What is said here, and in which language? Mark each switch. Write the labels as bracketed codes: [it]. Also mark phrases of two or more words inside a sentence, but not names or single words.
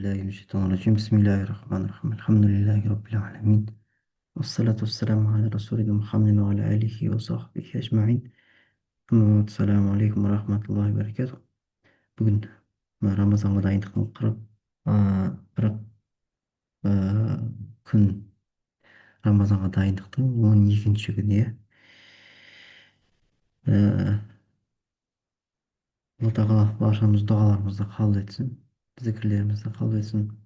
[ar] الشيطان الرجيم. بسم الله الرحمن الرحيم. الحمد لله رب العالمين، والصلاة والسلام على رسولنا محمد وعلى آله وصحبه أجمعين. أما بعد، السلام عليكم ورحمة الله وبركاته. [kk] Бүгін Рамазанға дайындықтың қырық күн Рамазанға дайындықтың 12-ші күні. Алла тағала баршамыз дұғаларымызды қабыл етсін, зікірлерімізді қабыл етсін.